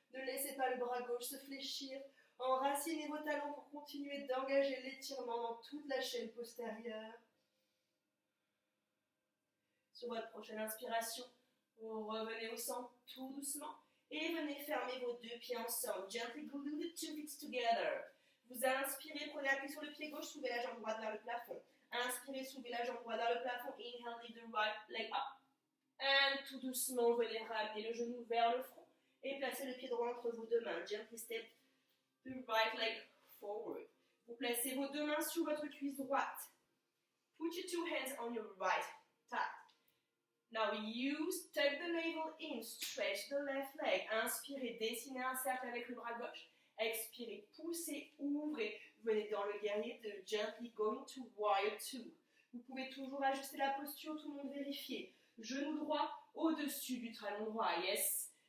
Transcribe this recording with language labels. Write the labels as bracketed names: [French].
[French] Ne laissez pas le bras gauche se fléchir. Enracinez vos talons pour continuer d'engager l'étirement dans toute la chaîne postérieure. Sur votre prochaine inspiration, vous revenez au centre tout doucement et venez fermer vos deux pieds ensemble. [English] Gently glue the two feet together. [French] Vous inspirez, prenez appui sur le pied gauche, soulevez la jambe droite vers le plafond. Inspirez, soulevez la jambe droite vers le plafond. [English] Inhale, lift the right leg up. [French] And tout doucement, venez ramener le genou vers le front et placez le pied droit entre vos deux mains. [English] Gently step the right leg forward. [French] Vous placez vos deux mains sur votre cuisse droite. [English] Put your two hands on your right thigh. Now tuck the navel in, stretch the left leg. [French] Inspirez, dessinez un cercle avec le bras gauche. Expirez, poussez, ouvrez. Venez dans le guerrier de [English] Gently Going to Warrior 2. [French] Vous pouvez toujours ajuster la posture, tout le monde vérifier. Genou droit au-dessus du talon droit. Yes.